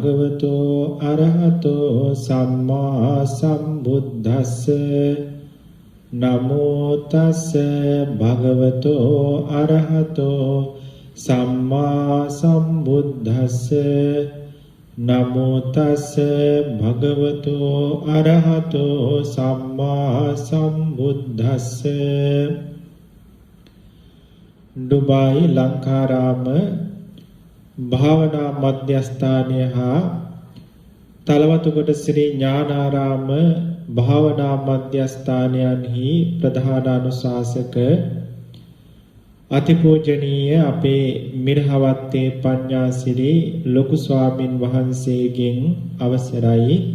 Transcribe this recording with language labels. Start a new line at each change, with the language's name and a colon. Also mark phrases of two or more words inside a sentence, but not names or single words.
Pali: භගවතෝ අරහතෝ සම්මා සම්බුද්දස්ස නමෝ තස්ස භගවතෝ අරහතෝ සම්මා සම්බුද්දස්ස නමෝ තස්ස භගවතෝ අරහතෝ සම්මා සම්බුද්දස්ස.
Sinhala: ඩුබායි ලංකාරාම භාවනා මධ්‍යස්ථානය හා තලවතුගොඩ ශ්‍රී ඥානාරාම භාවනා මධ්‍යස්ථානයන්හි ප්‍රධාන අනුශාසක අතිපූජනීය අපේ මිරහවත්තේ පඤ්ඤාසිරි ලොකු ස්වාමින් වහන්සේගෙන් අවසරයි.